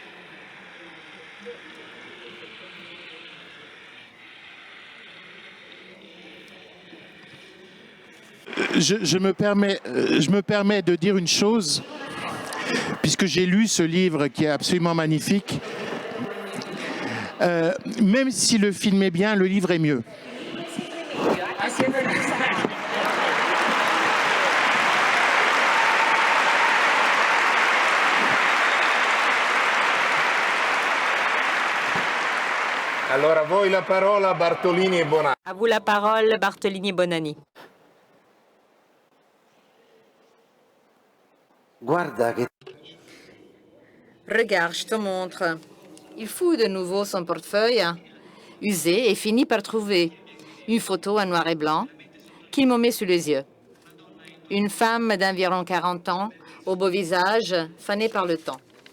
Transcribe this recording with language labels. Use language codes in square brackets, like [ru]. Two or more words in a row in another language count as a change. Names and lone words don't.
[fr] Je me permets de dire une chose, puisque j'ai lu ce livre qui est absolument magnifique. Même si le film est bien, le livre est mieux. [it] Allora, a voi la parola, Bartolini e Bonanni. [fr] À vous la parole, Bartolini et Bonanni. [it] Guarda che... [fr] Regarde, je te montre. Il fouille de nouveau son portefeuille, usé, et finit par trouver une photo en noir et blanc qu'il me met sous les yeux. Une femme d'environ 40 ans, au beau visage, fané par le temps.